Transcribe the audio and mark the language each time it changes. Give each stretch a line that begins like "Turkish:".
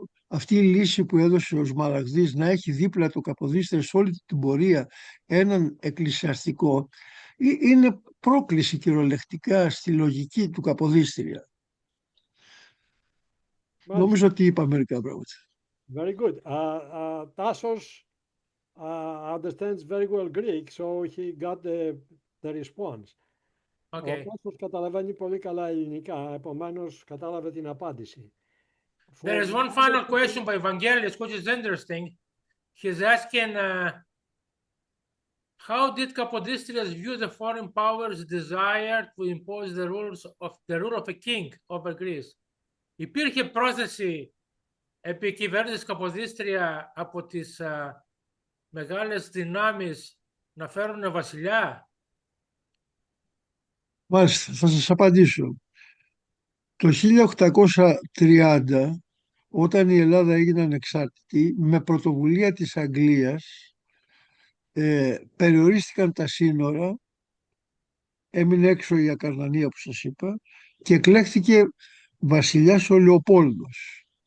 Greek: Αυτή η λύση που έδωσε ο Σμαραγδής, να έχει δίπλα το Καποδίστρια σε όλη την πορεία έναν εκκλησιαστικό, είναι πρόκληση κυριολεκτικά στη λογική του Καποδίστρια. Νομίζω ότι είπα μερικά πράγματα.
English: Very good. Tassos understands very well Greek, so he got the response.
Greek: Ο
English: Okay.
Greek: Τάσος καταλαβαίνει πολύ καλά ελληνικά, επομένως κατάλαβε την απάντηση.
English: There is one final question by Evangelis, which is interesting. He's asking, how did Capodistrias view the foreign powers' desire to impose the rule of a king over Greece?
Greek: Υπήρχε πρόθεση επί κυβέρνησης Καποδίστρια από τις μεγάλες δυνάμεις να φέρουν βασιλιά? Μάλιστα, θα σας απαντήσω. Το 1830, όταν η Ελλάδα έγινε ανεξάρτητη, με πρωτοβουλία της Αγγλίας, περιορίστηκαν τα σύνορα, έμεινε έξω η Ακαρνανία που σας είπα και εκλέχθηκε βασιλιάς ο Λεοπόλδος.